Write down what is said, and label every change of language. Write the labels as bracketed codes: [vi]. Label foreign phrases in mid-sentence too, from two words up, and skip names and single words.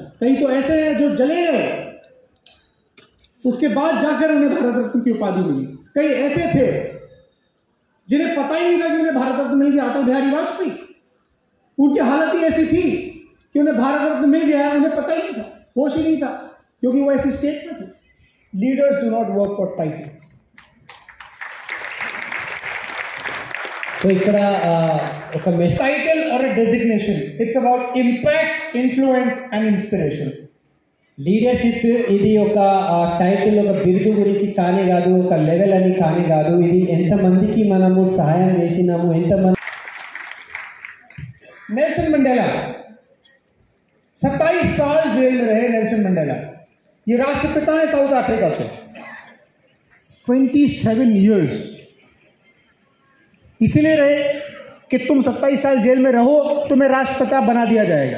[hi] कई तो ऐसे हैं जो जले गए, उसके बाद जाकर उन्हें भारत रत्न की उपाधि मिली। कई ऐसे थे जिन्हें पता ही नहीं था कि उन्हें भारत रत्न मिल गया। अटल बिहारी वाजपेयी, उनकी हालत ही ऐसी थी कि उन्हें भारत रत्न मिल गया, उन्हें पता ही नहीं था, होश ही नहीं था, क्योंकि वो ऐसी स्टेट में थे। [en] Leaders do not work for titles. [te] సో ఇక్కడ ఒక మెసేజ్ [en] Title or a designation, it's about impact, influence and inspiration. [te] లీడర్షిప్ ఇది ఒక టైటిల్, ఒక బిరుదు గురించి కానీ కాదు, ఒక లెవెల్ అని కానీ కాదు. ఇది ఎంతమందికి మనము సహాయం చేసినాము, ఎంతమంది. [hi] नेल्सन मंडेला 27 साल जेल में रहे। नेल्सन मंडेला ये राष्ट्रपिता है साउथ अफ्रीका के। 27 years इसीलिए रहे कि तुम 27 साल जेल में रहो, तुम्हें राष्ट्रपिता बना दिया जाएगा।